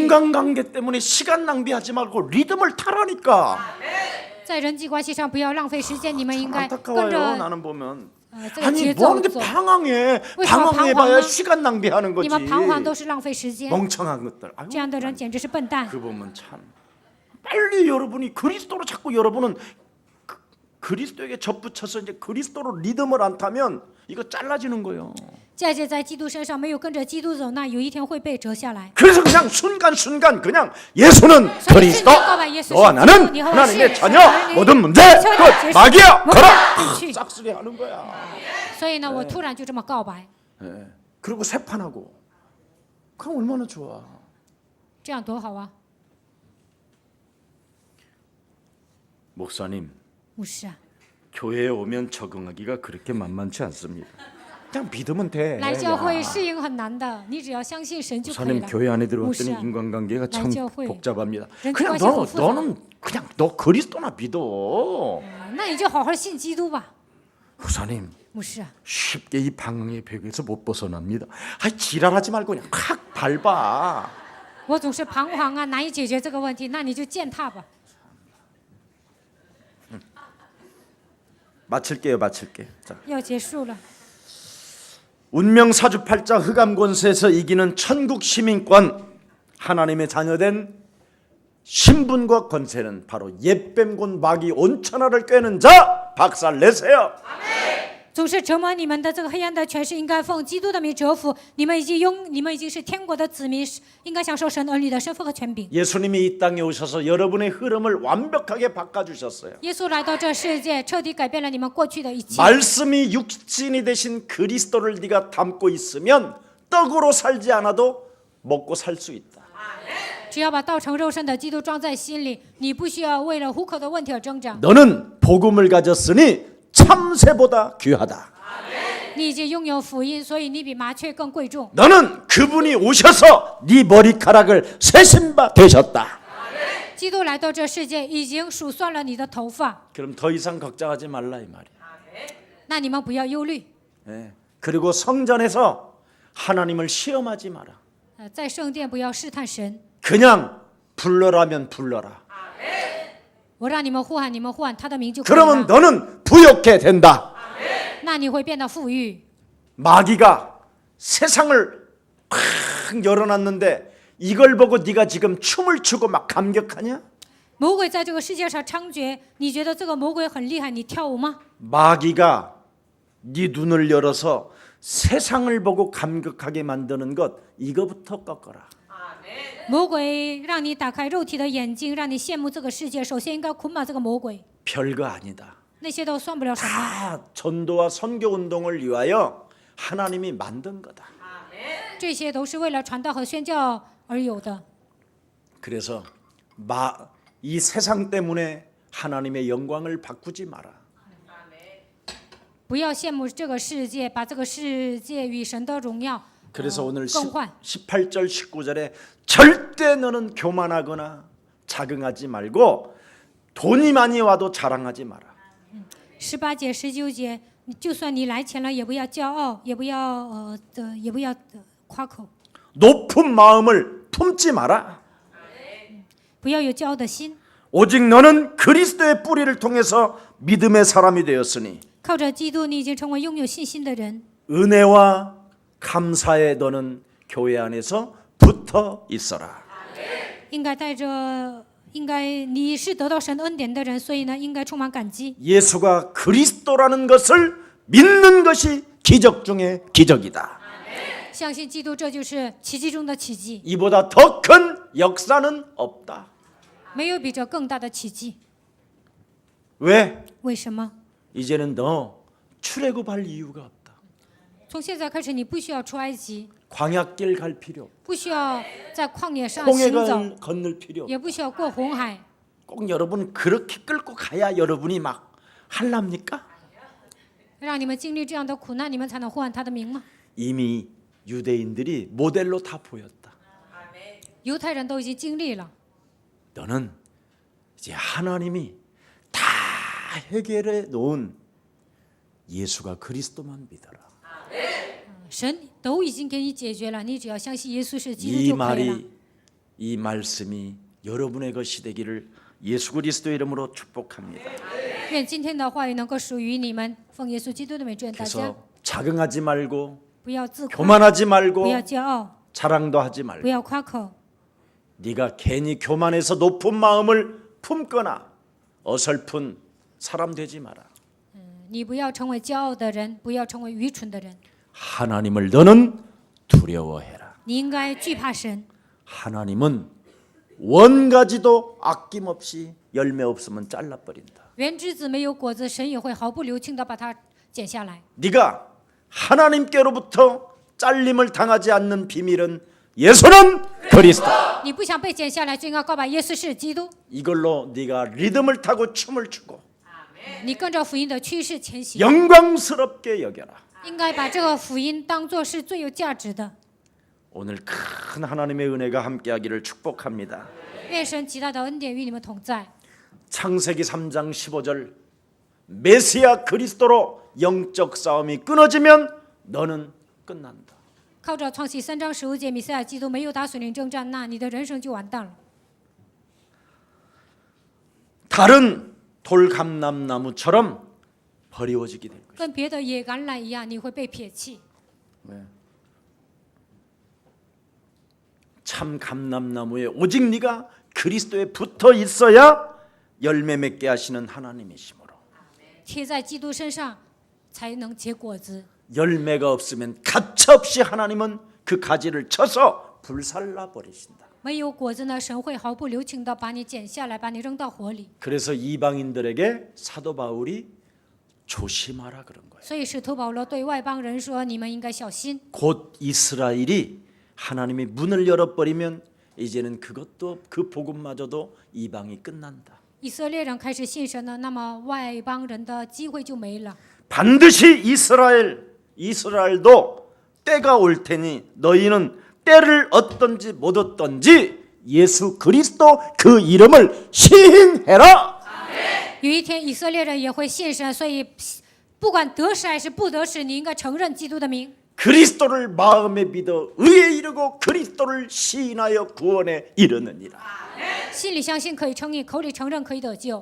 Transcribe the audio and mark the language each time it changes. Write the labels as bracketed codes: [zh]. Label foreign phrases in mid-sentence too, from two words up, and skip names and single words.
[ko] 인간관계 때문에 시간 낭비하지 말고 리듬을 타라니까. [zh] 在人际关系上不要浪费时间，你们应该跟 [ko] 안타까워요. [zh] 着 [ko] 나는 보면 [zh] 这个 [ko] 아니 [zh] 节 [ko] 뭐 [zh] 奏 [ko] 하는데 [zh] 走。 [ko] 방황해. 왜 방황 방황해봐야 [zh] 呢? [ko] 시간 낭비하는 [zh] 你 [ko] 거지. [zh] 们彷徨都是浪费时间， [ko] 멍청한 것들. 아유, [zh] 这样的人简直是笨蛋。 [ko] 그 보면 참 빨리 여러분이 그리스도로 자꾸 여러분은 그리스도에게 접붙여서 이제 그리스도로 리듬을 안 타면 이거 잘라지는 거예요. [zh] 再接在基督身上没有跟着基督走，那有一天会被折下来。 [ko] 그래서 그냥 순간순간 그냥 예수는 그리스도, 예수 너와 나는 예수 하나님의 예수 자녀, 하나님 모든 문제 예수 끝, 예수 막이야, 예수 걸어. 예수 싹쓸이 하는 거야. [zh] 所以呢，我突然就这么告白， [ko] 그리고 세판하고 그럼 얼마나 좋아. [zh] 这样多好啊！ [ko] 목사님, [zh] 牧师啊， [ko] 교회에 오면 적응하기가 그렇게 만만치 않습니다. 그냥 믿으면 돼. [zh] 来教会 [ko] 야. [zh] 适应很难的，你只要相信神就可以 [ko] 목사님 [zh] 了。 [ko] 교회 안에 들어왔더니 목사, 인간관계가 참 날教会. 복잡합니다. 렌즈 그냥 관계 너, 복잡. 너는 그냥 너 그리스도나 믿어. [zh] 那你就好好信基督吧， [ko] 목사님 [zh] 牧师啊。 [ko] 쉽게 이 방황의 벽에서 못 벗어납니다. 아 지랄하지 말고 그냥 확 밟아. [zh] 我总是彷徨啊，难以解决这个问题，那你就践踏吧。 [ko] 마칠게요, 마칠게. 자, [zh] 要结束了， [ko] 운명 사주팔자 흑암 권세에서 이기는 천국 시민권, 하나님의 자녀된 신분과 권세는 바로 옛뱀곤 마귀 온천하를 꿰는 자 박살 내세요. [zh] 总是折磨你们的这个黑暗的权势，应该奉基督的名折服。你们已经是天国的子民，应该享受神儿女的身份和权柄。 [ko] 예수님이 이 땅에 오셔서 여러분의 흐름을 완벽하게 바꿔주셨어요. [zh] 耶稣来到这世界，彻底改变了你们过去的一切。 [ko] 말씀이 육신이 되신 그리스도를 네가 담고 있으면 떡으로 살지 않아도 먹고 살 수 있다. [zh] 只要把道成肉身的基督装在心里，你不需要为了糊口的问题而挣扎。 [ko] 너는 복음을 가졌으니 참새보다 귀하다. [zh] 你已经拥有福音，所以你比麻雀更贵重。 [ko] 너는 그분이 오셔서 네 머리카락을 세신 바 되셨다. [zh] 基督来到这世界，已经数算了你的头发， [ko] 그럼 더 이상 걱정하지 말라 이 말이야. [zh] 那你们不要忧虑。 [ko] 그리고 성전에서 하나님을 시험하지 마라. [zh] 在圣殿不要试探神， [ko] 그냥 불러라면 불러라. [zh] 我让你们呼喊，你们呼喊他的名就可以 [ko] 그러면 [zh] 了。 [ko] 너는 부욕해 된다. [zh] 那你会变得富裕。 [ko] 마귀가 세상을 팍 열어놨는데 이걸 보고 네가 지금 춤을 추고 막 감격하냐? [zh] 魔鬼在这个世界上猖獗，你觉得这个魔鬼很厉害？你跳舞吗？ [ko] 마귀가 네 눈을 열어서 세상을 보고 감격하게 만드는 것 이거부터 꺾어라. [zh] 魔鬼让你打开肉体的眼睛，让你羡慕这个世界。首先应该捆绑这个魔鬼， [ko] 별거 아니다. [zh] 那些都算不了什么。 [ko] 다 전도와 선교 운동을 위하여 하나님이 만든 거다. [zh] 这些都是为了传道和宣教而有的。 [ko] 그래서 이 세상 때문에 하나님의 영광을 바꾸지 마라. [zh] 不要羡慕这个世界，把这个世界与神的荣耀 [ko] 그래서 오늘 [zh] 更换。 [ko] 18절 19절에 절대 너는 교만하거나 자긍하지 말고 돈이 많이 와도 자랑하지 마라. [zh] 18 节、19节，就算你来钱了，也不要骄傲，也不要夸口， [ko] 높은 마음을 품지 마라. [zh] 不要有骄傲的心。 [ko] 오직 너는 그리스도의 뿌리를 통해서 믿음의 사람이 되었으니 [zh] 靠着基督，你已经成为拥有信心的人。 [ko] 은혜와 감사에 너는 교회 안에서 붙어 있어라. [zh] 应该带着，你是得到神恩典的人，所以呢，应该充满感激。 [ko] 예수가 그리스도라는 것을 믿는 것이 기적 중에 기적이다. [zh] 相信基督，这就是奇迹中的奇迹， [ko] 이보다 더 큰 역사는 없다. [zh] 没有比这更大的奇迹。 [ko] 왜? [zh] 为什么？ [ko] 이제는 너 출애굽할 이유가 없다. [zh] 从现在开始，你不需要出埃及， [ko] 광야길 갈 필요 없다. [zh] 不需要在旷野上行走， [ko] 홍해를 건널 필요 없다. [zh] 也不需要过红海。 [ko] 꼭 여러분 그렇게 끌고 가야 여러분이 막 할랍니까? [zh] 让你们经历这样的苦难，你们才能呼喊他的名吗？ [ko] 이미 유대인들이 모델로 다 보였다. [zh] 犹太人都已经经历了， [ko] 너는 이제 하나님이 다 해결해 놓은 예수가 그리스도만 믿어라. [zh] 神都已经给你解决了，你只要相信耶稣是基督 [ko] 이 [zh] 就可以了。 [ko] 말이 이 말씀이 여러분의 것이 되기를 예수 그리스도의 이름으로 축복합니다. [zh] 愿今天的话语能够属于你们，奉耶稣基督的名祝愿大家 [ko] 그래서 자긍하지 말고 [zh] 不要自夸， [ko] 교만하지 [zh] 不 [ko] 말고 [zh] 要骄傲， [ko] 자랑도 하지 [zh] 不 [ko] 말고 [zh] 要夸口。 [ko] 네가 괜히 교만해서 높은 마음을 품거나 어설픈 사람 되지 마라. [zh] 你不要成为骄傲的人，不要成为愚蠢的人。 [ko] 하나님을 너는 두려워해라. [zh] 你应该惧怕神。 [ko] 하나님은 원가지도 아낌없이 열매 없으면 잘라버린다. [zh] 原枝子没有果子，神也会毫不留情的把它剪下来。 [ko] 네가 하나님께로부터 잘림을 당하지 않는 비밀은 예수는 그리스도. [zh] 你不想被剪下来，就应该告白耶稣是基督。 [ko] 이걸로 네가 리듬을 타고 춤을 추고 [zh] 你跟着福音的趋势前行， [ko] 영광스럽게 여겨라. [zh] 应该把这个福音当作是最有价值的。 [ko] 오늘 큰 하나님의 은혜가 함께하기를 축복합니다. [zh] 愿神极大的恩典与你们同在。 [ko] 창세기 3장 15절 메시아 그리스도로 영적 싸움이 끊어지면 너는 끝난다. [zh] 靠着创启3章15节，弥赛亚基督没有打属灵征战，那你的人生就完蛋了。 [ko] 다른 돌감람나무처럼 버리워지게 될 것이다. [zh] 跟别的野橄榄一样，你会被撇弃。 [ko] 참 감람나무에 오직 네가 그리스도에 붙어 있어야 열매 맺게 하시는 하나님이시므로 [zh] 贴在基督身上，才能结果子。 [ko] 열매가 없으면 가차없이 하나님은 그 가지를 쳐서 불살라 버리신다. [zh] 没有果子呢，神会毫不留情的把你剪下来，把你扔到火里。 [ko] 그래서 이방인들에게 사도 바울이 조심하라 그런 거예요. [zh] 所以使徒保罗对外邦人说：“你们应该小心。 [ko] 곧 이스라엘이 하나님이 문을 열어버리면 이제는 그것도 그 복음마저도 이방이 끝난다. [zh] 以色列人开始信神了，那么外邦人的机会就没了。 [ko] 반드시 이스라엘도 때가 올 테니 너희는 때를 얻든지 못 얻든지 예수 그리스도 그 이름을 시인해라. [zh] 有一天以色列人也会信神，所以不管得时还是不得时，你应该承认基督的名。 [ko] 그리스도를 마음에 믿어 의에 이르고 그리스도를 시인하여 구원에 이르느니라. [zh] 心里相信可以称义，口里承认可以得救。